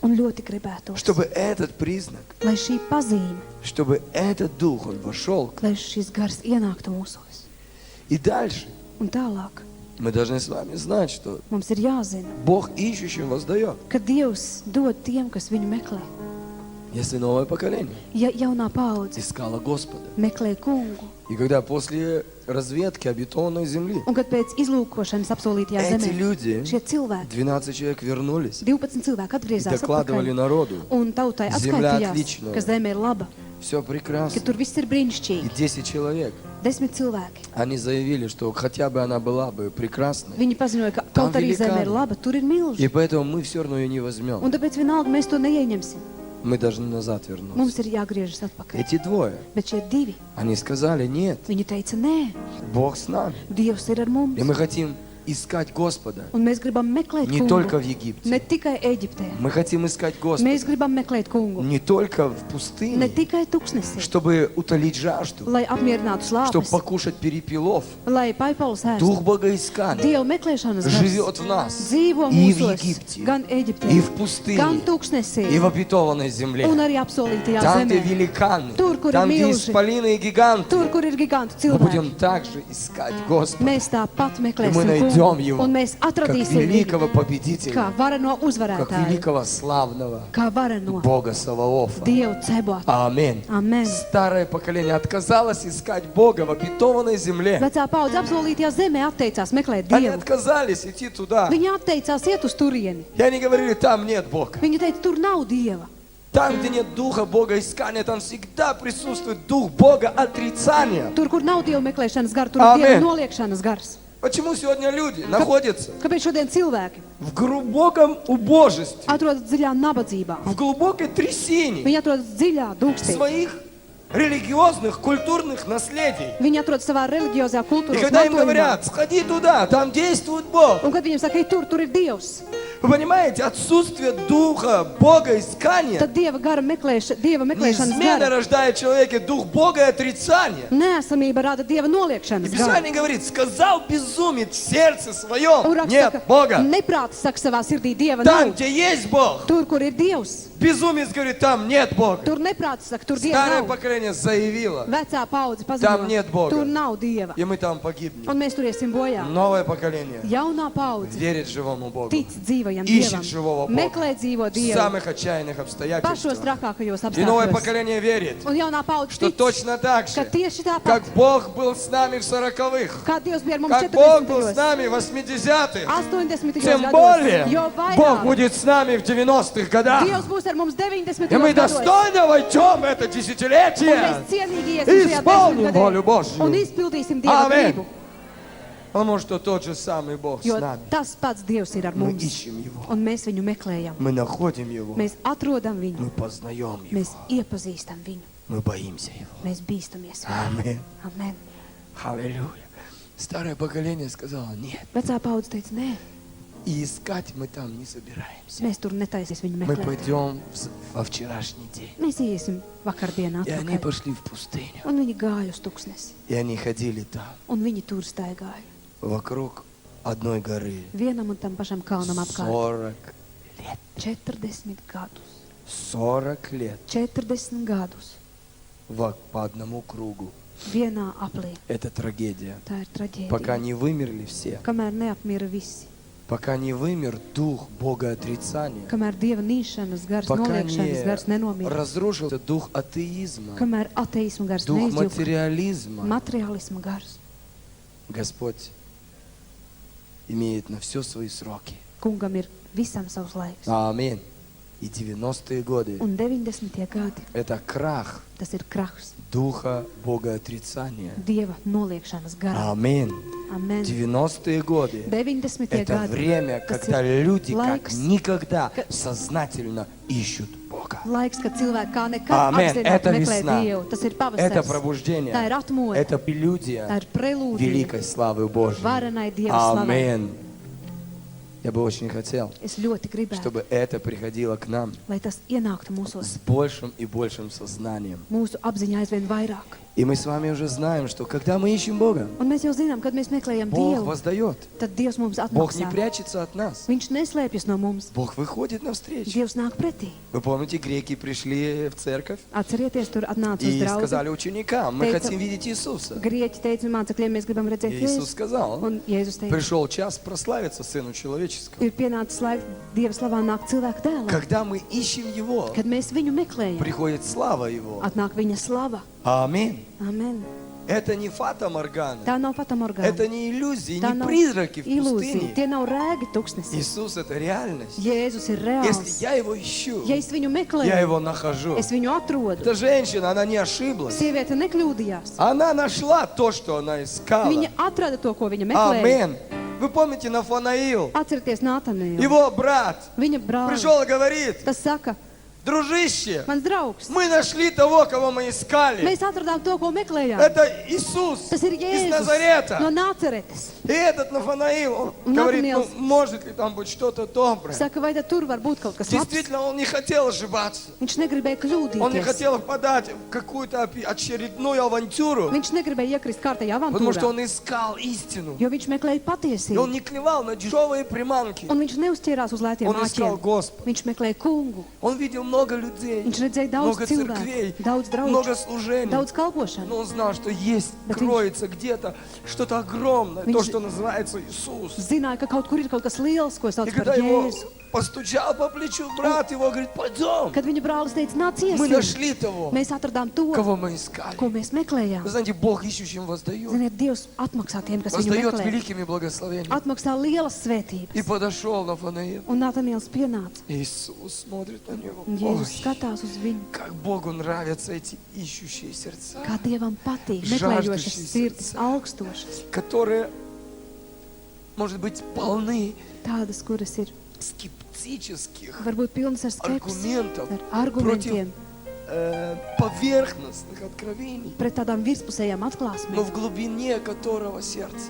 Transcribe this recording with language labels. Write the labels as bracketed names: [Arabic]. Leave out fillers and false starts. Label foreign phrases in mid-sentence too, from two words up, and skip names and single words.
[Latvian] Un ļoti gribētu, [Russian] чтобы этот признак, [Latvian] lai šī pazīme, [Russian] чтобы этот дух, он вошел. [Latvian] lai šis gars ienāktu mūsos. [Russian] И дальше [Latvian] Un tālāk [Russian] мы должны с вами знать, что [Latvian] mums ir jāzina, [Russian] Бог ищущим воздает. [Latvian] ka Dievs dod tiem, kas viņu meklē. [Russian] Если новое поколение [Latvian] Ja jaunā paudze [Russian] искало Господа. [Latvian] meklē kungu, [Russian] И когда после разведки обетованной земли [Latvian] un kad pēc izlūkošanas apsolītajā [Russian] эти [Latvian] zemē [Russian] люди, [Latvian] šie cilvēki, [Russian] 12 человек вернулись [Latvian] 12 cilvēki [Russian] и [Latvian] atgriezās [Russian] докладывали [Latvian] atpakaļ [Russian] народу, [Latvian] un tautai [Russian] Земля [Latvian] atskaitījās, [Russian] отличная. [Latvian] ka zeme ir laba, [Russian] все [Latvian] ka [Russian] прекрасно. [Latvian] tur viss ir [Russian] И [Latvian] brīnišķīgi. [Russian] 10 человек, [Latvian] 10 cilvēki. [Russian] они заявили, что хотя бы она была бы прекрасной, [Latvian] Viņi paziņoja, ka [Russian] Tam [Latvian] kaut arī zeme [Russian] velikāni. [Latvian] ir laba, tur ir [Russian] и [Latvian] milži. [Russian] поэтому мы все равно ее не возьмем. [Latvian] Un tāpēc vienalga mēs to neieņemsim. [Russian] Мы должны назад вернуться. [Latvian] Mums ir jāgriežas atpakaļ. [Russian] Эти двое, [Latvian] Bet šie divi, [Russian] они сказали, нет, [Latvian] viņi teica, nē, [Russian] Бог с нами. [Latvian] Dievs ir ar mums. [Russian] И мы хотим искать Господа [Latvian] Un mēs gribam meklēt [Russian] не [Latvian] kungu. [Russian] только в Египте. [Latvian] Ne tikai Eģiptē. [Russian] Мы хотим искать Господа [Latvian] Mēs gribam meklēt kungu. [Russian] не только в [Latvian] Ne [Russian] пустыне, [Latvian] tikai tuksnesī, [Russian] чтобы утолить жажду, [Latvian] lai apmierinātu [Russian] чтобы [Latvian] slāpes, [Russian] покушать перепелов. [Latvian] lai paipals [Russian] Дух [Latvian] ēstu. [Russian] богоискания [Latvian] Dieva meklēšanas gars [Russian] живет в нас [Latvian] dzīvo [Russian] и в [Latvian] mūsos, [Russian] Египте, [Latvian] gan Eģiptē, [Russian] и в [Latvian] gan [Russian] пустыне, [Latvian] tuksnesī, [Russian] и в обетованной земле. [Latvian] un arī apsolītajā [Russian] Там, где [Latvian] zemē. [Russian] великаны, [Latvian] Tur, kur ir [Russian] там, где [Latvian] milži. [Russian] исполины и гиганты, [Latvian] Tur, kur ir gigantu [Russian] мы [Latvian] cilvēki, [Russian] будем также искать Господа. [Latvian] mēs tāpat [Russian] И мы [Latvian] meklēsim kungu. [Russian] найдем Его [Latvian] un mēs [Russian] как [Latvian] atradīsim [Russian] великого [Latvian] viņu [Russian] победителя, [Latvian] kā vareno [Russian] как [Latvian] uzvarētāju, [Russian] великого славного [Latvian] kā vareno [Russian] Бога Саваофа. [Latvian] Dievu cebotu. [Russian] Аминь. [Latvian] Amen. [Russian] Старое поколение отказалось искать Бога в обетованной земле. [Latvian] Vecā paudze apsolītajā zemē atteicās meklēt [Russian] Они [Latvian] Dievu. [Russian] отказались идти туда. [Latvian] Viņi atteicās iet uz turieni. [Russian] И они говорили, там нет Бога. [Latvian] Viņi teica, tur nav Dieva. [Russian] Там, где нет духа Бога искания, там всегда присутствует дух Бога отрицания. [Latvian] Tur, kur nav Dieva meklēšanas gara, tur ir Amen. Dieva noliekšanas gars. [Russian] Почему сегодня люди находятся [Latvian] Kāpēc šodien cilvēki [Russian] в глубоком убожестве, [Latvian] atrodas dziļā nabadzībā? [Russian] в глубокой трясине [Latvian] Viņi atrodas dziļā dūkstī. [Russian] своих религиозных, культурных наследий? [Latvian] Viņi atrodas savā reliģiozā [Russian] И [Latvian] kultūrā. [Russian] когда им говорят, сходи туда, там действует Бог. [Latvian] Un kad viņiem saka, ej tur ir Dievs, [Russian] Вы понимаете, отсутствие духа Бога искания [Latvian] tad Dieva meklēšanas [Russian] неизменно [Latvian] gara. [Russian] рождает в человеке дух Бога и отрицания. [Latvian] Nēsamība rada Dieva [Russian] И [Latvian] noliekšanas garu. [Russian] Писание говорит, сказал безумец в сердце [Latvian] Un [Russian] своем, [Latvian] raksts [Russian] нет [Latvian] saka, [Russian] Бога. [Latvian] neprātis saka savā sirdī, Dieva [Russian] Там, [Latvian] nav. [Russian] где есть Бог, [Latvian] Tur, kur ir Dievs, [Russian] безумец говорит, там нет Бога. [Latvian] tur neprātis saka, tur Dieva [Russian] Старое [Latvian] nav. [Russian] поколение заявило, [Latvian] Vecā paudze [Russian] Tam нет [Latvian] paziņo, [Russian] Boga. [Latvian] tur nav Dieva. [Russian] и мы там погибнем. [Latvian] Un mēs tur iesim bojā. [Russian] Новое поколение [Latvian] Jaunā paudze [Russian] верит живому Богу [Latvian] tic dzīvajam [Russian] Ищет [Latvian] Dievam, [Russian] живого Бога. [Latvian] meklē dzīvo [Russian] в [Latvian] Dievu [Russian] самых отчаянных [Latvian] pašos [Russian] обстоятельствах. [Latvian] trakākajos [Russian] И новое [Latvian] apstākļos. [Russian] поколение верит, [Latvian] Un jaunā paudze [Russian] что [Latvian] tic, [Russian] точно так [Latvian] ka [Russian] же, [Latvian] tieši tāpat, [Russian] как Бог был с нами в 40-х, [Latvian] kā Dievs bija ar mums [Russian] как Бог был с [Latvian] 40. [Russian] нами в 80-х, [Latvian] 80. [Russian] тем [Latvian] gados, [Russian] более [Latvian] jo [Russian] Бог [Latvian] vairāk [Russian] будет с нами в 90-х годах. [Latvian] Dievs būs ar mums 90. [Russian] И мы [Latvian] gados. [Russian] достойно войдем в это [Latvian] Un mēs [Russian] десятилетие. [Latvian] cienīgi iesim šajā [Russian] Исполним волю [Latvian] 10. [Russian] Божью. [Latvian] un izpildīsim Dieva Amen. gribu. [Russian] Потому что tот же самый Бог с [Latvian] Jo [Russian] нами. [Latvian] tas pats Dievs ir ar [Russian] Мы [Latvian] mums. [Russian] ищем Его, [Latvian] Un mēs viņu meklējam. [Russian] мы находим Его, [Latvian] Mēs atrodam viņu. [Russian] мы познаем Его, [Latvian] Mēs iepazīstam viņu. [Russian] мы боимся Его. [Latvian] Mēs bīstamies. [Russian] Аминь. [Latvian] Amen. [Russian] Аллилуйя. Старое поколение сказало нет. [Latvian] Vecā paudze teica, nē, [Russian] И искать мы там не собираемся. [Latvian] mēs tur netaisīs viņu [Russian] Мы [Latvian] meklēt. [Russian] пойдем во вчерашний день. [Latvian] Mēs iesim vakardienā [Russian] И они [Latvian] atpakaļ. [Russian] пошли в пустыню. [Latvian] Un viņi gāja uz tuksnesi. [Russian] И они ходили там, [Latvian] Un viņi tur staigāja. [Russian] вокруг одной горы. [Latvian] Vienam un tam pašam kalnam apkārt. [Russian] 40 лет. [Latvian] 40 gadus. [Russian] 40 лет [Latvian] 40 gadus. [Russian] по одному кругу. [Latvian] Vienā aplī. [Russian] Это трагедия. [Latvian] Tā ir traģēdija. [Russian] Пока не вымерли все. [Latvian] Kamēr neapmira visi. [Russian] Пока не вымер дух Бога отрицания. [Latvian] Kamēr Dieva nīšanas gars, [Russian] Пока [Latvian] noliekšanas gars [Russian] не [Latvian] nenomira. [Russian] разрушился дух атеизма. [Latvian] Kamēr ateismu gars [Russian] Дух [Latvian] neizjūka. [Russian] материализма. [Latvian] Materiālismu gars. [Russian] Господь имеет на все свои сроки. [Latvian] Kungam ir visam savs laiks. [Russian] Аминь. И 90-е годы [Latvian] Un 90. gadi, [Russian] это крах [Latvian] tas ir krahs. [Russian] духа Бога отрицания. [Latvian] Dieva noliekšanas garā. [Russian] Аминь. [Latvian] Amen. [Russian] 90-е годы [Latvian] 90. [Russian] это [Latvian] gadi. [Russian] время, [Latvian] tas [Russian] когда [Latvian] ir [Russian] люди как [Latvian] laiks, [Russian] никогда [Latvian] ka- [Russian] сознательно ищут Бога. [Latvian] laiks, kad cilvēki kā nekad Amen. apzināti [Russian] Это [Latvian] meklē [Russian] весна. [Latvian] Dievu. Tas ir [Russian] Это [Latvian] pavasaris. [Russian] пробуждение. [Latvian] Tā ir atmoda. [Russian] Это [Latvian] Tā [Russian] прелюдия [Latvian] ir prelūdija. [Russian] великой славы Божьей. [Latvian] Varenai Dieva slavai. [Russian] Аминь. Я бы очень хотел, [Latvian] Es ļoti gribētu, [Russian] чтобы это приходило к нам [Latvian] lai tas ienāktu mūsos, [Russian] с большим и большим сознанием. [Latvian] mūsu apziņā aizvien vairāk. [Russian] И мы с вами уже знаем, что когда мы ищем Бога, [Latvian] Un mēs jau zinām, kad mēs meklējam [Russian] Бог [Latvian] Dievu, [Russian] воздает. [Latvian] tad Dievs mums [Russian] Бог не [Latvian] atmaksā. [Russian] прячется от нас. [Latvian] Viņš neslēpjas no mums. [Russian] Бог выходит навстречу. [Latvian] Dievs nāk pretī. [Russian] Вы помните, греки пришли в церковь [Latvian] Atcerieties, tur atnāca uz [Russian] и [Latvian] draugu. [Russian] сказали ученикам, мы [Latvian] Teica- [Russian] хотим видеть Иисуса. [Latvian] Grieķi teica mācekļiem, mēs gribam redzēt [Russian] И Иисус [Latvian] Jēzu. [Russian] сказал, [Latvian] Un Jēzus teica, [Russian] пришел час прославиться Сыну Человеческому. [Latvian] ir pienācis laiks Dieva slavā nākt cilvēku dēlam. [Russian] Когда мы ищем Его, [Latvian] Kad mēs viņu meklējam, [Russian] приходит слава Его. [Latvian] atnāk viņa slava. [Russian] Аминь. [Latvian] Amen. [Russian] Это не фата Моргана. [Latvian] Tā nav fatamorgāna. [Russian] Это не иллюзии, [Latvian] Tā [Russian] не [Latvian] nav [Russian] призраки в [Latvian] ilūzija. [Russian] пустыне. [Latvian] Tie nav rēgi tuksnesī. [Russian] Иисус — это реальность. [Latvian] Jēzus ir [Russian] Если [Latvian] reāls. [Russian] я Его ищу, [Latvian] Ja es viņu [Russian] я [Latvian] meklēju, [Russian] Его нахожу. [Latvian] es viņu atrodu. [Russian] Эта женщина, она не ошиблась. [Latvian] Sieviete nekļūdījās. [Russian] Она нашла то, что она искала. [Latvian] Viņa atrada to, ko viņa meklēja. [Russian] Аминь. Вы помните Нафанаил, [Latvian] Atcerieties Nātaniju. [Russian] его брат, [Latvian] Viņa brālis. [Russian] пришел и говорит, [Latvian] Tas saka, [Russian] дружище, [Latvian] mans draugs, [Russian] мы нашли того, кого мы искали. [Latvian] mēs atradām to, ko meklējām. [Russian] Это Иисус [Latvian] Tas ir [Russian] из [Latvian] Jēzus [Russian] Назарета. [Latvian] no Nāceretes. [Russian] И этот Нафанаил, он [Latvian] Un [Russian] говорит, ну, [Latvian] Натаниэль [Russian] может ли там быть что-то доброе? [Latvian] Saka, vai tad tur var būt kaut kas labs? [Russian] Действительно, он не хотел ошибаться. [Latvian] Viņš negribēja [Russian] Он не [Latvian] kļūdīties. [Russian] хотел впадать в какую-то очередную авантюру, [Latvian] Viņš negribēja iekrist kārtējā [Russian] потому что [Latvian] avantūrā, [Russian] он искал истину. [Latvian] jo viņš meklēja [Russian] И он [Latvian] patiesību. [Russian] не клевал на дешевые приманки. [Latvian] Un viņš neuzķērās uz lētiem [Russian] Он искал [Latvian] āķiem. [Russian] Господа. [Latvian] Viņš meklēja kungu. [Russian] Он видел много людей, [Latvian] Viņš redzēja daudz [Russian] много церквей, [Latvian] cilvēku, daudz draugu, [Russian] много служений. [Latvian] daudz kalpošanu. [Russian] Но он знал, что есть, [Latvian] Bet [Russian] кроется где-то что-то огромное, то, [Latvian] Viņš- [Russian] что называется Иисус. [Latvian] Zināja, ka kaut kur ir kaut kas liels, ko [Russian] И [Latvian] sauc par [Russian] когда его [Latvian] Jēzu. [Russian] постучал по плечу брат его, говорит, пойдем. [Latvian] Kad viņa brālis teica, nāc [Russian] Мы [Latvian] iesim, [Russian] нашли того, [Latvian] mēs atradām to, [Russian] кого мы искали. [Latvian] ko mēs meklējām. [Russian] Вы знаете, Бог ищущим воздает. [Latvian] Ziniet, Dievs atmaksā tiem, kas viņu [Russian] Воздает [Latvian] meklē. [Russian] великими благословениями. [Latvian] Atmaksā lielas svētības. [Russian] И подошел Нафанаил. [Latvian] Un Nataniels pienāca. [Russian] Иисус смотрит на него. [Latvian] Un [Russian] Ой, [Latvian] Jēzus skatās uz viņu. [Russian] как Богу нравятся эти ищущие сердца, [Latvian] Kā Dievam patīk, [Russian] Žāždušas [Latvian] meklējošas sirds, augstošas. [Russian] которые, может быть, полны [Latvian] Tādas, kuras ir [Russian] скептических [Latvian] varbūt pilnas ar skepsi, [Russian] аргументов [Latvian] ar argumentiem, [Russian] поверхностных откровений, [Latvian] pret tādām virspusējām [Russian] но [Latvian] atklāsmēm, [Russian] в глубине которого сердца